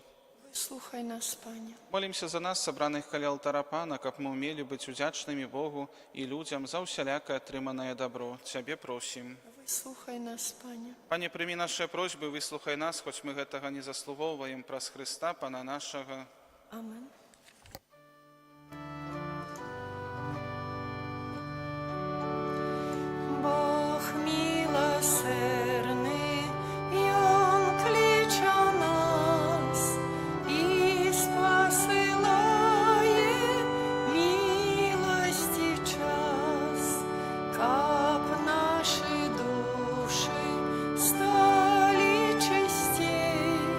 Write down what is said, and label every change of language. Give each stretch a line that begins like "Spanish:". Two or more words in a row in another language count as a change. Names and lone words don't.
Belarusian: Слухай нас, Пане. Молімся за нас, сабраных каля алтара Пана, каб мы умелі быць удзячнымі Богу і людзям за ўсялякае атрыманае дабро. Цябе просім. Слухай нас, Пане. Пане, прымі нашыя просьбы, выслухай нас, хоць мы гэтага не заслугоўваем, праз Хрыста, Пана нашага. Амен.
Russian: Бог милосердный, и Он клича нас и спосылает милости час, каб наши души стали чистей.